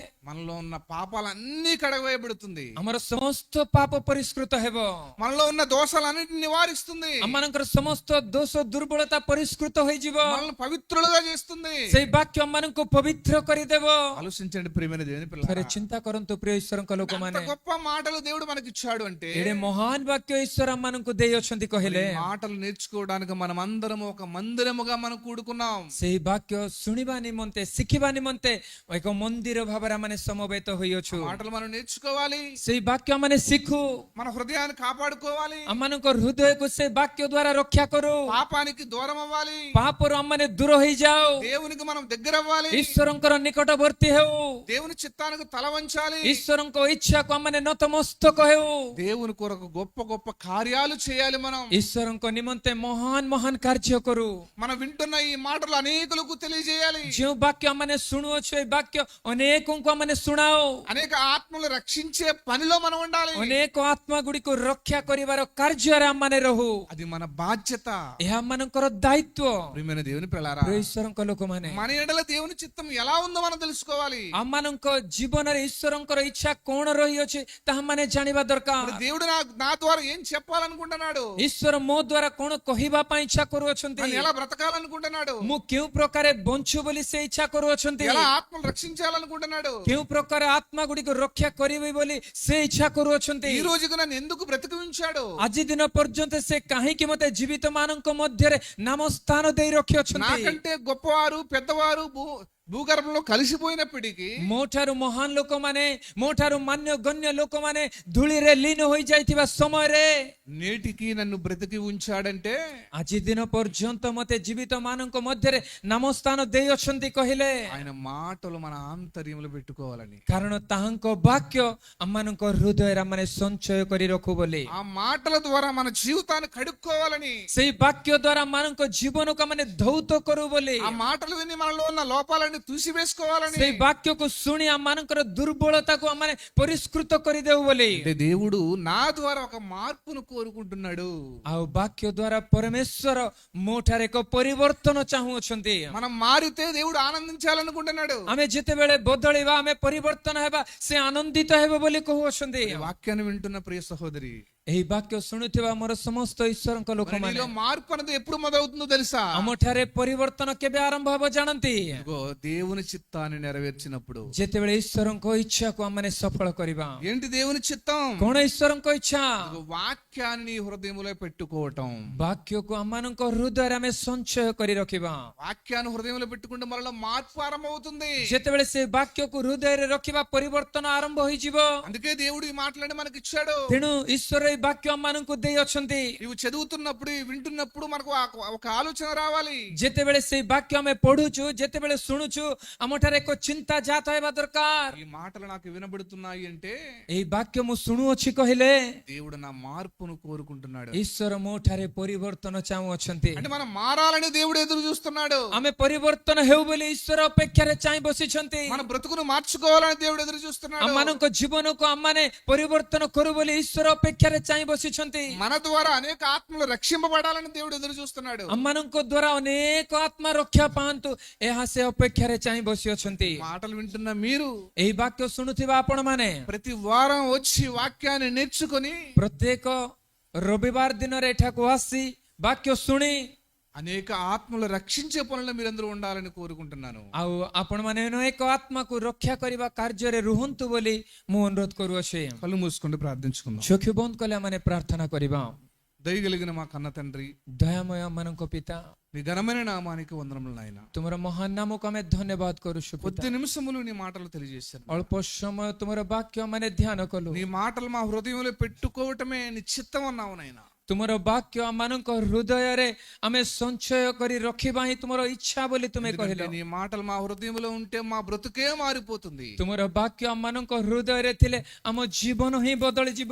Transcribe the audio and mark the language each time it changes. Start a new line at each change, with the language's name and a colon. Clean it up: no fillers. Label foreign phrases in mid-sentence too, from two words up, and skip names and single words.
Telugu: మనలో ఉన్న పాపాలన్నీ కడగవేయబడుతుంది.
Odia: ଆମର ସମସ୍ତ ପାପ ପରିଷ୍କୃତ ହେବ।
Telugu: మనలో ఉన్న దోషాలన్నిటిని నివారిస్తుంది.
Odia: ଆମମାନଙ୍କର ସମସ୍ତ ଦୋଷ ଦୁର୍ବଳତା ପରିଷ୍କୃତ ହୋଇଯିବ।
Telugu: మనల్ని పవిత్రులుగా చేస్తుంది.
Odia: ସେଇ ବାକ୍ୟ ଆମମାନଙ୍କୁ ପବିତ୍ର କରିଦେବ।
Telugu: ఆలోచించండి ప్రియమైన దేవుని
Odia: ଥରେ
Telugu: పిల్లలారా,
Odia: ଚିନ୍ତା କରନ୍ତୁ ପ୍ରିୟ ଈଶ୍ୱରଙ୍କ
Telugu: ఎంత
Odia: ଲୋକମାନେ,
Telugu: గొప్ప మాటలు దేవుడు మనకి ఇచ్చాడు అంటే
Odia: ଏଡେ ମହାନ ବାକ୍ୟ ଈଶ୍ୱର ଆମମାନଙ୍କୁ ଦେଇଅଛନ୍ତି କହିଲେ
Telugu: ఈ మాటలు నేర్చుకోవడానికి మనం అందరం ఒక మందిరముగా మనం కూడుకున్నాం.
Odia: ସେଇ ବାକ୍ୟ ଶୁଣିବା ନିମନ୍ତେ ଶିଖିବା ନିମନ୍ତେ ଏକ ମନ୍ଦିର ଭାବରେ ଆମେ ସମବେତ ହୋଇଅଛୁ।
Telugu: మాటలు మనం నేర్చుకోవాలి.
Odia: ସେଇ ବାକ୍ୟ ଆମେ ଶିଖୁ,
Telugu: మన హృదయాన్ని కాపాడుకోవాలి.
Odia: ଆମମାନଙ୍କ ହୃଦୟକୁ ସେ ବାକ୍ୟ ଦ୍ୱାରା ରକ୍ଷା କରୁ,
Telugu: పాపానికి దూరం అవ్వాలి.
Odia: ପାପରୁ ଆମମାନେ ଦୂର ହେଇଯାଉ,
Telugu: దేవునికి మనం దగ్గర అవ్వాలి.
Odia: ଈଶ୍ୱରଙ୍କର ନିକଟବର୍ତ୍ତୀ ହେଉ,
Telugu: దేవుని చిత్తానికి తల వంచాలి.
Odia: ଈଶ୍ୱରଙ୍କ ଇଚ୍ଛାକୁ ଆମମାନେ ନତମସ୍ତକ ହେଉ,
Telugu: దేవుని కొరకు గొప్ప గొప్ప కార్యాలు చేయాలి. మనం
Odia: ଈଶ୍ୱରଙ୍କ ନିମନ୍ତେ ମହାନ ମହାନ କାର୍ଯ୍ୟ କରୁ।
Telugu: మనం వింటున్న ఈ మాటలు అనేకులకు తెలియజేయాలి.
Odia: ଯେଉଁ ବାକ୍ୟ ଆମମାନେ ଶୁଣୁଅଛୁ ଏ ବାକ୍ୟ ଅନେକଙ୍କୁ ଆମମାନେ ଶୁଣାଉ,
Telugu: అనేక ఆత్మలు రక్షించే పనిలో మనం ఉండాలి.
Odia: ଅନେକ ଆତ୍ମା ଗୁଡ଼ିକୁ ରକ୍ଷା କରିବାର କାର୍ଯ୍ୟରେ ଆମମାନେ ରହୁ।
Telugu: అది మన బాధ్యత.
Odia: ଏହା ଆମମାନଙ୍କର ଦାୟିତ୍ୱ।
Telugu: ప్రియమైన దేవుని పిల్లలారా,
Odia: ପ୍ରିୟ ଈଶ୍ୱରଙ୍କ ଲୋକମାନେ,
Telugu: మన ఎడల దేవుని చిత్తం ఎలా ఉందో మనం తెలుసుకోవాలి.
Odia: ଆମମାନଙ୍କ ଜୀବନରେ ଈଶ୍ୱରଙ୍କର ଇଚ୍ଛା କଣ ରହିଅଛି ତାହା ମାନେ ଜାଣିବା
Telugu: మరి
Odia: ଦରକାର।
Telugu: దేవుడు నా ద్వారా ఏం చెప్పాలనుకుంటున్నాడు?
Odia: ଈଶ୍ୱର ମୋ ଦ୍ୱାରା କଣ କହିବା ପାଇଁ ଇଚ୍ଛା କରୁଅଛନ୍ତି,
Telugu: నన్ను ఎలా బ్రతకాలనుకుంటున్నాడు?
Odia: ମୁଁ କେଉଁ ପ୍ରକାର ବଞ୍ଚୁ ବୋଲି ସେ ଇଚ୍ଛା କରୁଅଛନ୍ତି,
Telugu: ఎలా ఆత్మలు రక్షించాలనుకుంటున్నాడు?
Odia: କେଉଁ ପ୍ରକାର ଆତ୍ମା ଗୁଡ଼ିକୁ ରକ୍ଷା କରିବେ ବୋଲି ସେ ଇଚ୍ଛା କରୁଅଛନ୍ତି।
Telugu: ఈ రోజుకు నన్ను ఎందుకు బ్రతికించాడు?
Odia: ଆଜି ଦିନ ପର୍ଯ୍ୟନ୍ତ ସେ କାହିଁକି ମତେ ଜୀବିତ ମାନଙ୍କ ମଧ୍ୟରେ ନାମ ସ୍ଥାନ ଦେଇ ରଖିଅଛନ୍ତି।
Telugu: నాకంటే గొప్పవారు పెద్దవారు భూగర్భంలో కలిసిపోయినప్పటికీ
Odia: ମୋ ଠାରୁ ମହାନ ଲୋକମାନେ, ମୋ ଠାରୁ ମାନ୍ୟ ଗଣ୍ୟ ଲୋକମାନେ ଧୂଳିରେ ଲୀନ ହୋଇଯାଇଥିବା ସମୟରେ
Telugu: నేటికి నన్ను బ్రతికి ఉంచాడంటే
Odia: ଆଜି ଦିନ ପର୍ଯ୍ୟନ୍ତ ମତେ ଜୀବିତ ମାନଙ୍କ ମଧ୍ୟରେ ନାମ ସ୍ଥାନ ଦେଇଅଛନ୍ତି କହିଲେ
Telugu: ఆయన మాటలు మన ఆంతర్యంలో పెట్టుకోవాలని,
Odia: କାରଣ ତାହାଙ୍କ ବାକ୍ୟ ଆମମାନଙ୍କ ହୃଦୟରେ ଆମେ ସଞ୍ଚୟ କରି ରଖୁ ବୋଲି,
Telugu: ఆ మాటల ద్వారా మన జీవితాన్ని కడుక్కోవాలని,
Odia: ସେଇ ବାକ୍ୟ ଦ୍ୱାରା ଆମମାନଙ୍କ ଜୀବନକୁ ଆମେ ଧୌତ କରୁ ବୋଲି,
Telugu: ఆ మాటలు విని మనలో ఉన్న లోపాలని తుసివేసుకోవాలని,
Odia: ସେଇ ବାକ୍ୟକୁ ଶୁଣି ଆମମାନଙ୍କର ଦୁର୍ବଳତାକୁ ଆମେ ପରିଷ୍କୃତ କରିଦେଉ ବୋଲି।
Telugu: అంటే దేవుడు నా ద్వారా ఒక మార్పును కోరుకుంటున్నాడు.
Odia: ଆଉ ବାକ୍ୟ ଦ୍ୱାରା ପରମେଶ୍ୱର ମୋ ଠାରେ ଏକ ପରିବର୍ତ୍ତନ ଚାହୁଁଅଛନ୍ତି।
Telugu: మనం మారితే దేవుడు ఆనందించాలనుకుంటున్నాడు.
Odia: ଆମେ ଯେତେବେଳେ ବଦଳିବା, ଆମେ ପରିବର୍ତ୍ତନ ହେବା, ସେ ଆନନ୍ଦିତ ହେବ ବୋଲି କହୁଅଛନ୍ତି।
Telugu: ఈ వాక్యాన్ని వింటున్న ప్రియ సహోదరి,
Odia: ଏହି ବାକ୍ୟ ଶୁଣୁଥିବା ମୋର ସମସ୍ତ ଈଶ୍ୱରଙ୍କ
Telugu: మరి
Odia: ଲୋକମାନେ
Telugu: నీలో మార్పు అనేది ఎప్పుడు మొదలవుతుందో తెలుసా?
Odia: ଆମଠାରେ ପରିବର୍ତ୍ତନ କେବେ ଆରମ୍ଭ ହେବ ଜାଣନ୍ତି?
Telugu: ఇదిగో దేవుని చిత్తాన్ని నెరవేర్చినప్పుడు.
Odia: ଯେତେବେଳେ ଈଶ୍ୱରଙ୍କ ଇଚ୍ଛାକୁ ଆମମାନେ ସଫଳ କରିବା.
Telugu: ఏంటి దేవుని చిత్తం?
Odia: କଣ ଈଶ୍ୱରଙ୍କ ଇଚ୍ଛା?
Telugu: ఇదిగో వాక్యాన్ని నీ హృదయంలో పెట్టుకోవటం.
Odia: ବାକ୍ୟକୁ ଆମମାନଙ୍କ ହୃଦୟରେ ଆମେ ସଞ୍ଚୟ କରି ରଖିବା.
Telugu: వాక్యాన్ని హృదయంలో పెట్టుకుంటే మరలా మార్పు ఆరంభమవుతుంది.
Odia: ଯେତେବେଳେ ସେ ବାକ୍ୟକୁ ହୃଦୟରେ ରଖିବା ପରିବର୍ତ୍ତନ ଆରମ୍ଭ ହୋଇଯିବ.
Telugu: అందుకే దేవుడు ఈ మాటలని మనకి ఇచ్చాడు.
Odia: ତେଣୁ ଈଶ୍ୱର ଏହି ବାକ୍ୟ ଆମମାନଙ୍କୁ ଦେଇ ଅଛନ୍ତି.
Telugu: ఇవి చదువుతున్నప్పుడు వింటున్నప్పుడు మనకు ఒక ఆలోచన రావాలి.
Odia: ଯେତେବେଳେ ସେଇ ବାକ୍ୟ ଆମେ ପଢୁଛୁ, ଯେତେବେଳେ ଶୁଣୁଛୁ, ଆମଠାରେ ଏକ ଚିନ୍ତା ଜାତ ହେବା ଦରକାର.
Telugu: ఈ మాటలు నాకు వినబడుతున్నాయి అంటే
Odia: ଏହି ବାକ୍ୟ ମୁଁ ଶୁଣୁଅଛି କହିଲେ
Telugu: దేవుడు నా మార్పును కోరుకుంటున్నాడు.
Odia: ଈଶ୍ୱର ମୋ ଠାରେ ପରିବର୍ତ୍ତନ ଚାହୁଁଅଛନ୍ତି.
Telugu: అంటే మనం మారాలని దేవుడు ఎదురు చూస్తున్నాడు.
Odia: ଆମେ ପରିବର୍ତ୍ତନ ହେଉ ବୋଲି ଈଶ୍ୱର ଅପେକ୍ଷାରେ ଚାହିଁ ବସିଛନ୍ତି.
Telugu: మన బ్రతుకును మార్చుకోవాలని దేవుడు ఎదురు చూస్తున్నాడు.
Odia: ଆମମାନଙ୍କ ଜୀବନକୁ ଆମମାନେ ପରିବର୍ତ୍ତନ କରୁ ବୋଲି ଈଶ୍ୱର ଅପେକ୍ଷାରେ ଚାହିଁ ବସିଛନ୍ତି.
Telugu: మన ద్వారా అనేక ఆత్మలు రక్షింపబడాలని దేవుడు ఎదురు చూస్తున్నాడు.
Odia: ଆମମାନଙ୍କ ଦ୍ୱାରା ଅନେକ ଆତ୍ମା ରକ୍ଷା ପାଆନ୍ତୁ, ଏହା ସେ ଅପେକ୍ଷାରେ ଚାହିଁ ବସିଅଛନ୍ତି.
Telugu: మాటలు వింటున్న మీరు
Odia: ଏହି ବାକ୍ୟ ଶୁଣୁଥିବା ଆପଣମାନେ
Telugu: ప్రతి వారం వచ్చి వాక్యాన్ని నేర్చుకొని
Odia: ପ୍ରତ୍ୟେକ ରବିବାର ଦିନରେ ଏଠାକୁ ଆସି ବାକ୍ୟ ଶୁଣି
Telugu: అనేక ఆత్మలు రక్షించే పనుల్లో మీరందరూ ఉండాలని కోరుకుంటున్నాను.
Odia: ଆଉ ଆପଣମାନେ ଅନେକ ଆତ୍ମାକୁ ରକ୍ଷା କରିବା କାର୍ଯ୍ୟରେ ରୁହନ୍ତୁ ବୋଲି ମୁଁ ଅନୁରୋଧ କରୁଅଛି.
Telugu: కళ్ళు మూసుకుంటూ ప్రార్థించుకుందాం.
Odia: ଚକ୍ଷୁ ବନ୍ଦ କଲେ ଆମମାନେ ପ୍ରାର୍ଥନା କରିବା.
Telugu: దయగలిగిన మా కన్న తండ్రి,
Odia: ଦୟାମୟ ମାନଙ୍କ ପିତା,
Telugu: నీ ఘనమైన నామానికి వందనములు నాయన.
Odia: ତୁମର ମହାନ ନାମକୁ ଆମେ ଧନ୍ୟବାଦ କରୁଛୁ ପିତା.
Telugu: కొద్ది నిమిషములు నీ మాటలు తెలియజేశారు.
Odia: ଅଳ୍ପ ସମୟ ତୁମର ବାକ୍ୟ ମାନେ ଧ୍ୟାନ କଲୁ.
Telugu: నీ మాటలు మా హృదయంలో పెట్టుకోవటమే నీ చిత్తం అన్నావు నాయన.
Odia: ତୁମର ବାକ୍ୟ ଆମମାନଙ୍କ ହୃଦୟରେ ଆମେ ସଞ୍ଚୟ କରି ରଖିବା ହିଁ ତୁମର ଇଚ୍ଛା ବୋଲି ତୁମେ କହିଲ.
Telugu: నీ మాటలు మా హృదయంలో ఉంటే మా బ్రతుకే మారిపోతుంది.
Odia: ତୁମର ବାକ୍ୟ ଆମମାନଙ୍କ ହୃଦୟରେ ଥିଲେ ଆମ ଜୀବନ ହିଁ ବଦଳିଯିବ.